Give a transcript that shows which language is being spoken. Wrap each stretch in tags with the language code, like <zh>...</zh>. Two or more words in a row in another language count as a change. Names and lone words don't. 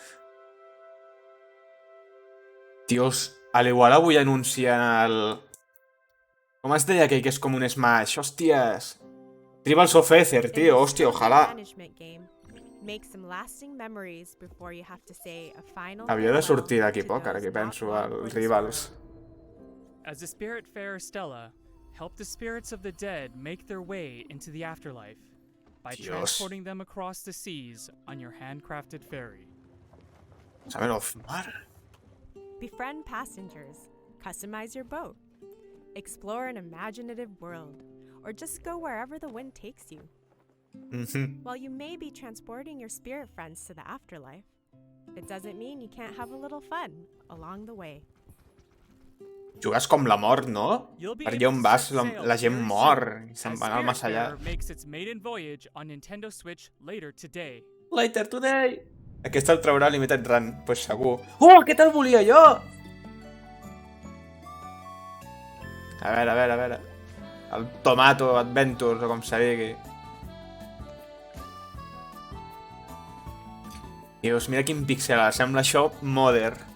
<ca>Dios, a l'igual avui anuncien el... Com es deia aquell que és com un Smash? Hòsties! Tribals of Ether, tio. Hòstia, ojalà. Havia de sortir d'aquí poc, ara que penso, el Rivals.</ca> <en>As a spirit-farer Stella, help the spirits of the dead make their way into the afterlife by</en> <ca>Dios.</ca> <en>transporting them across the seas on your handcrafted ferry.</en> <ca>Summer of Mara.</ca> <en>Befriend passengers, customize your boat, explore an imaginative world, or just go wherever the wind takes you. While you may be transporting your spirit friends to the afterlife, it doesn't mean you can't have a little fun along the way.</en> <ca>Jugues com la mort, no?</ca> <en>You'll be</en> <ca>Per</ca> <en>able</en> <ca>allà on</ca> <en>to</en> <ca>vas,</ca> <en>set sail</en> <ca>la gent</ca> <en>very</en> <ca>mor</ca> <en>soon,</en> <ca>i se'n</ca> <en>as</en> <ca>van al més allà.</ca> <en>Spiritfarer makes its maiden voyage on Nintendo Switch later today. Later today!</en> <ca>Aquest el traurà Limited Run, pues segur. Oh, aquest el volia jo! A veure. El Tomato Adventures, o com se digui. Dios, mira quin pixel, sembla això modern.</ca>